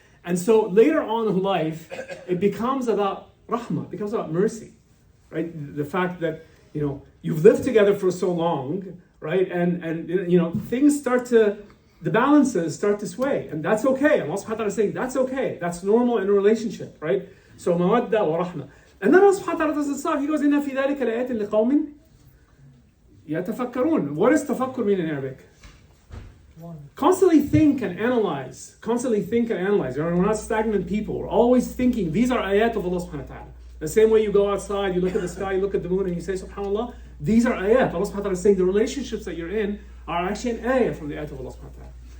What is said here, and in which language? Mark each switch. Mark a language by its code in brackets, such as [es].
[en] And so later on in life, it becomes about rahmah, it becomes about mercy, right? The fact that, you know, you've lived together for so long, right? And you know, things the balances start to sway, and that's okay. Allah subhanahu wa ta'ala is saying that's okay. That's normal in a relationship, right? So mawadda wa rahma. And then Allah subhanahu wa ta'ala doesn't stop. He goes, [ar] إِنَّ فِي ذَلِكَ لَآيَاتٍ لِقَوْمٍ يَتَفَكَّرُونَ. [en] What does tafakkur mean in Arabic? Constantly think and analyze. Constantly think and analyze. We're not stagnant people. We're always thinking. These are ayat of Allah subhanahu wa ta'ala. The same way you go outside, you look at the sky, you look at the moon, and you say, subhanAllah, these are ayat. Allah subhanahu wa ta'ala is saying the relationships that you're in are actually an ayah from the ayat of Allah subhanahu wa ta'ala.